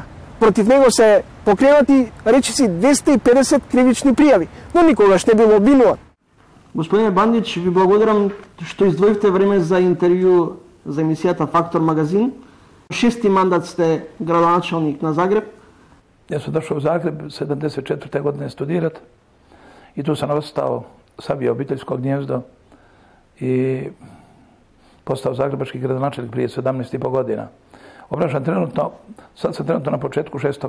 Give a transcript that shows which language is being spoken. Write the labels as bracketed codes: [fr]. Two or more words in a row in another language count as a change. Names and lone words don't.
[mk] Против него се покренати речиси 250 кривични пријави, но никогаш не бил обвинуван. Господине Бандич, ви благодарам што издвоивте време за интервју за емисијата Фактор магазин. 6-ти мандат сте градоначалник на Загреб. [hr] Ja sam došao u Zagreb 74. godine studirat i tu sam ostao, savio obiteljsko gnjezdo i postao zagrebački gradonačelnik prije 17,5 godina. Obnašam trenutno, sad sam trenutno na početku 6.